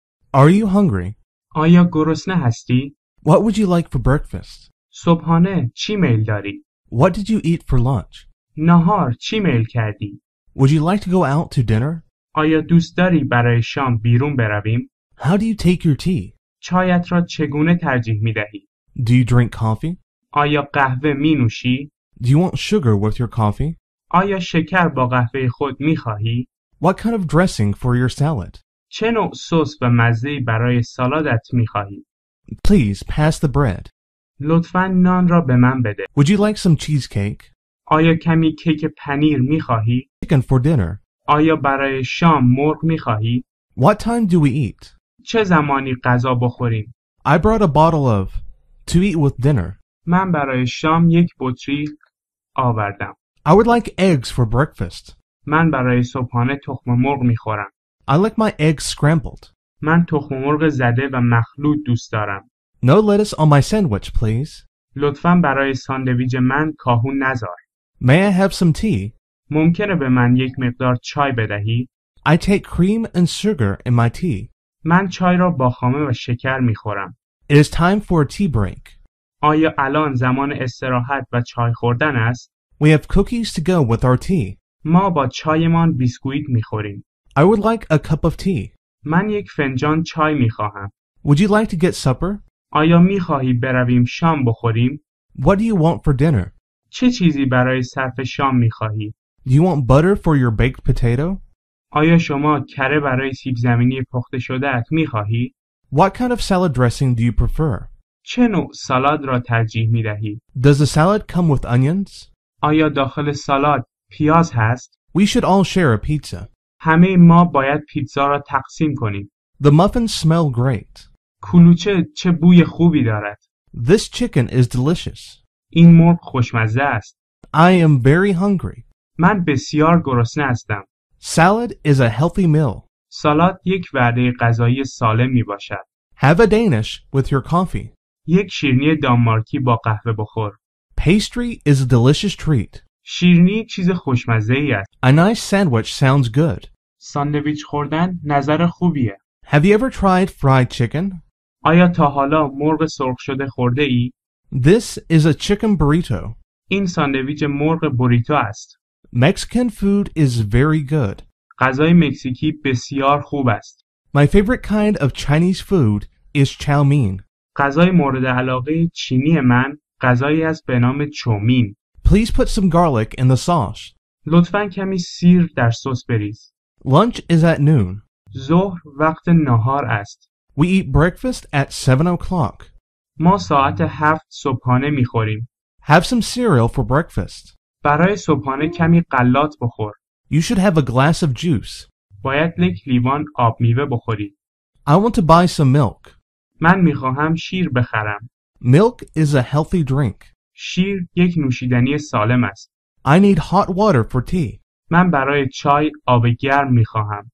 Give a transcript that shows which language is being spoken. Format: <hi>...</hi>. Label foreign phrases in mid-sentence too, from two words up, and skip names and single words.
<en>Are you hungry?</en> <fa>آیا گرسنه هستی؟</fa> <en>What would you like for breakfast?</en> <fa>صبحانه چی میل داری؟</fa> <en>What did you eat for lunch?</en> <fa>نهار چی میل کردی؟</fa> <en>Would you like to go out to dinner?</en> <fa>آیا دوست داری برای شام بیرون برویم؟</fa> <en>How do you take your tea?</en> <fa>چایت را چگونه ترجیح می دهی؟</fa> <en>Do you drink coffee?</en> <fa>آیا قهوه می نوشی؟</fa> <en>Do you want sugar with your coffee?</en> <fa>آیا شکر با قهوه خود می خواهی؟</fa> <en>What kind of dressing for your salad?</en> <fa>چه نوع سس و مزه‌ای برای سالادت می خواهی؟</fa> <en>Please pass the bread.</en> <fa>لطفاً نان را به من بده.</fa> <en>Would you like some cheesecake?</en> <fa>آیا کمی کیک پنیر می خواهی؟</fa> <en>Chicken for dinner.</en> <fa>آیا برای شام مرغ می خواهی؟</fa> <en>What time do we eat?</en> <fa>چه زمانی غذا بخوریم؟</fa> <en>I brought a bottle of to eat with dinner.</en> <fa>من برای شام یک بطری آوردم.</fa> <en>I would like eggs for breakfast.</en> <fa>من برای صبحانه تخم مرغ می خورم.</fa> <en>I like my eggs scrambled.</en> <fa>من تخم مرغ زده و مخلوط دوست دارم.</fa> <en>No lettuce on my sandwich, please.</en> <fa>لطفاً برای ساندویچ من کاهو نذار.</fa> <en>May I have some tea?</en> <fa>ممکنه به من یک مقدار چای بدهی؟</fa> <en>I take cream and sugar in my tea.</en> <fa>من چای را با خامه و شکر می خورم.</fa> <en>It is time for a tea break.</en> <fa>آیا الان زمان استراحت و چای خوردن است؟</fa> <en>We have cookies to go with our tea.</en> <fa>ما با چایمان بیسکویت می خوریم.</fa> <en>I would like a cup of tea.</en> <fa>من یک فنجان چای می خواهم.</fa> <en>Would you like to get supper?</en> <fa>آیا می خواهی برویم شام بخوریم؟</fa> <en>What do you want for dinner?</en> <fa>چه چیزی برای صرف شام می خواهی؟</fa> <en>Do you want butter for your baked potato?</en> <fa>آیا شما کره برای سیب زمینی پخته شده ات می خواهی؟</fa> <en>What kind of salad dressing do you prefer?</en> <fa>چه نوع سالاد را ترجیح می دهی؟</fa> <en>Does the salad come with onions?</en> <fa>آیا داخل سالاد پیاز هست؟</fa> <en>We should all share a pizza.</en> <fa>همه ما باید پیتزا را تقسیم کنیم.</fa> <en>The muffins smell great.</en> <fa>کلوچه چه بوی خوبی دارد.</fa> <en>This chicken is delicious.</en> <fa>این مرغ خوشمزه است.</fa> <en>I am very hungry.</en> <fa>من بسیار گرسنه هستم.</fa> <en>Salad is a healthy meal.</en> <fa>سالاد یک وعده غذایی سالم می باشد.</fa> <en>Have a Danish with your coffee.</en> <fa>یک شیرینی دانمارکی با قهوه بخور.</fa> <en>Pastry is a delicious treat.</en> <fa>شیرینی چیز خوشمزه ای است.</fa> <en>A nice sandwich sounds good.</en> <fa>ساندویچ خوردن نظر خوبیه.</fa> <en>Have you ever tried fried chicken?</en> <fa>آیا تا حالا مرغ سرخ شده خورده ای؟</fa> <en>This is a chicken burrito.</en> <fa>این ساندویچ مرغ بوریتو است.</fa> <en>Mexican food is very good.</en> <fa>غذای مکزیکی بسیار خوب است.</fa> <en>My favorite kind of Chinese food is chow mein.</en> <fa>غذای مورد علاقه چینی من غذایی است به نام چومین.</fa> <en>Please put some garlic in the sauce.</en> <fa>لطفاً کمی سیر در سس بریز.</fa> <en>Lunch is at noon.</en> <fa>ظهر وقت نهار است.</fa> <en>We eat breakfast at 7 o'clock.</en> <fa>ما ساعت 7 صبحانه میخوریم.</fa> <en>Have some cereal for breakfast.</en> <fa>برای صبحانه کمی غلات بخور.</fa> <en>You should have a glass of juice.</en> <fa>باید یک لیوان آب میوه بخوری.</fa> <en>I want to buy some milk.</en> <fa>من میخواهم شیر بخرم.</fa> <en>Milk is a healthy drink.</en> <fa>شیر یک نوشیدنی سالم است.</fa> <en>I need hot water for tea.</en> <fa>من برای چای آب گرم میخواهم.</fa>